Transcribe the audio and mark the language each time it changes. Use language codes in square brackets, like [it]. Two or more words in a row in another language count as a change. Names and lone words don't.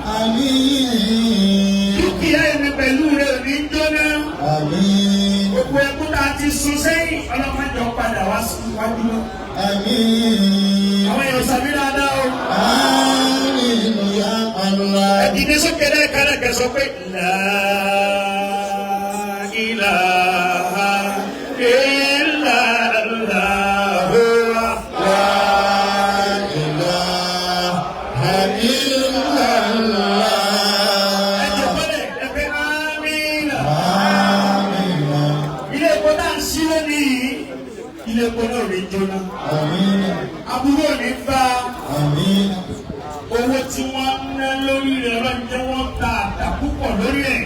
[yo] Àmín. Dúkìá èmi pẹ̀lú rẹ̀ ò ní jóná. Àmín. Gbogbo ẹkún tá a ti sun sẹ́yìn ọlọ́mọdé ọ̀padà wá sí iwájú náà. Àmín. Àwọn èèyàn sàmì dáadáa o. [ar] آمين يا الله. [yo] Ìdí sókè lẹ́ẹ̀kan náà kẹ́ sọ pé [ar] لا إله إلا الله. لا إله إلا الله. [yo] Ẹ jẹ́ bọ́lẹ̀ ẹ pé amínà. Àmín. Ilé epo náà ń ṣí lónìí. Ilé epo náà ò ní jóná. Àmín. Aburú ò ní bá. Àmín. Owó tí wọ́n ń ná lórí rẹ̀ lọ́jọ́ wọ́n ta àtà púpọ̀ lórí ẹ̀.